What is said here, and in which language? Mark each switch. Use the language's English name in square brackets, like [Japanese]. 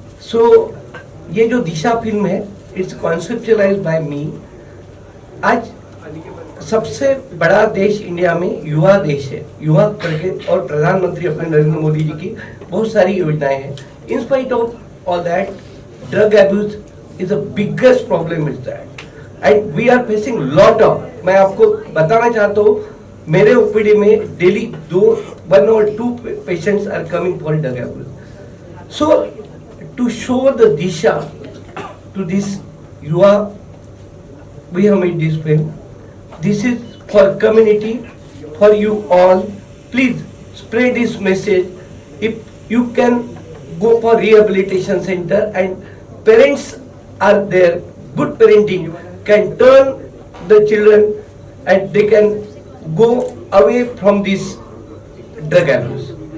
[Hindi] So, ये जो दिशा film है, [English] it's conceptualized by me. [Hindi] आज सबसे बड़ा देश इंडिया में युवा देश है, युवा करके, और प्रधानमंत्री अपने नरेंद्र मोदी जी की बहुत सारी योजनाएं हैं. [English] In spite of all that, drug abuse is the biggest problem is that, and we are facing lot of. [Hindi] मैं आपको बताना चाहता हूँ, मेरे ओपीडी में daily [English] 1 or 2 patients are coming for drug abuse. So to show the disha to this युवा, we have made this film. This is for community, for you all. Please spread this message. If you can go for rehabilitation center and parents are there, good parenting can turn the children and they can go away from this drug abuse.